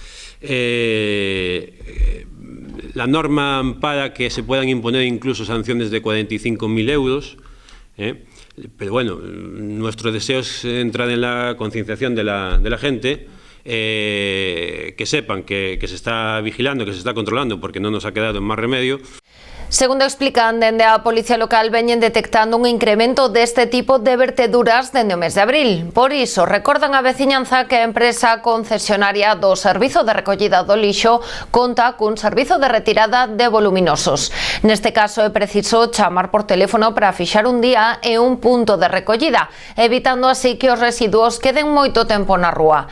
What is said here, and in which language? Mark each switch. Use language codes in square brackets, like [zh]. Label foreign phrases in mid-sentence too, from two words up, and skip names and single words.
[es] La norma ampara que se puedan imponer incluso sanciones de 45.000 euros. Pero bueno, nuestro deseo es entrar en la concienciación de la gente, que sepan que se está vigilando, que se está controlando, porque no nos ha quedado más remedio. [gl] Segundo explican, dende a Policía Local veñen detectando un incremento deste tipo de verteduras dende o mes de abril. Por iso, recordan a veciñanza que a empresa concesionaria do Servizo de Recollida do Lixo conta cun servizo de retirada de voluminosos. Neste caso é preciso chamar por teléfono para fixar un día e un punto de recollida, evitando así que os residuos queden moito tempo na rúa.